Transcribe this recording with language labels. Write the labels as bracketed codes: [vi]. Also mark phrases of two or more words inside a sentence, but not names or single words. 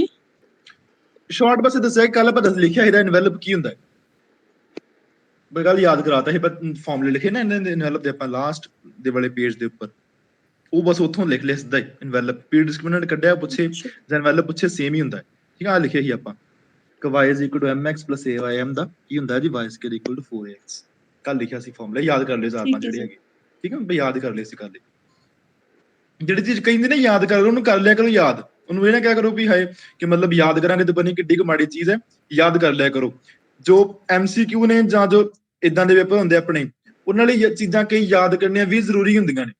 [pa] ਸ਼ਾਰਟ ਬਸ ਦੱਸਿਆ, ਕੱਲ ਆਪਾਂ ਲਿਖਿਆ ਇਹਦਾ ਇਨਵੈਲਪ ਕੀ ਹੁੰਦਾ ਹੈ, ਗੱਲ ਯਾਦ ਕਰਾਤਾ ਸੀ। ਫਾਰਮੂਲੇ ਲਿਖੇ ਨਾ ਇਹਨਾਂ ਦੇ ਇਨਵੈਲਪ ਦੇ ਆਪਾਂ ਲਾਸਟ ਦੇ ਵਾਲੇ ਪੇਜ ਦੇ ਉੱਪਰ, ਉਹ ਬਸ ਉੱਥੋਂ ਲਿਖ ਲਿਆ ਸਿੱਧਾ ਹੀ ਇਨਵੈਲਪ। p ਡਿਸਕ੍ਰਿਮੀਨੈਂਟ ਕੱਢਿਆ ਪੁੱਛੇ ਜਾਂ ਇਨਵੈਲਪ ਪੁੱਛੇ ਸੇਮ ਹੀ ਹੁੰਦਾ ਹੈ। ਠੀਕ ਆ, ਲਿਖਿਆ ਸੀ ਆਪਾਂ ਕਿ [en] y is equal to mx plus aym [pa] ਦਾ ਕੀ ਹੁੰਦਾ ਜੀ, [en] y square equal to 4ax। [pa] ਕੱਲ ਲਿਖਿਆ ਸੀ ਫਾਰਮੂਲਾ, ਯਾਦ ਕਰ ਲਿਓ 4-5 ਜਿਹੜੇ ਹੈਗੇ। ਠੀਕ ਹੈ, ਯਾਦ ਕਰ ਲਿਓ ਸੀ ਕੱਲ। ਜਿਹੜੀ ਚੀਜ਼ ਕਹਿੰਦੇ ਨੇ ਯਾਦ ਕਰ ਲਓ, ਉਹਨੂੰ ਕਰ ਲਿਆ ਕਰੋ ਯਾਦ। ਉਹਨੂੰ ਇਹ ਨਾ ਕਿਹਾ ਕਰੋ ਵੀ ਹਾਏ ਕਿ ਮਤਲਬ ਯਾਦ ਕਰਾਂਗੇ ਤੇ ਬਣੀ ਕਿੱਡੀ ਕੁ ਮਾੜੀ ਚੀਜ਼ ਹੈ, ਯਾਦ ਕਰ ਲਿਆ ਕਰੋ। ਜੋ MCQ ਨੇ ਜਾਂ ਜੋ ਇਦਾਂ ਦੇ ਪੇਪਰ ਹੁੰਦੇ ਆਪਣੇ, ਉਹਨਾਂ ਲਈ ਚੀਜ਼ਾਂ ਕਈ ਯਾਦ ਕਰਨੀਆਂ ਵੀ ਜ਼ਰੂਰੀ ਹੁੰਦੀਆਂ ਨੇ।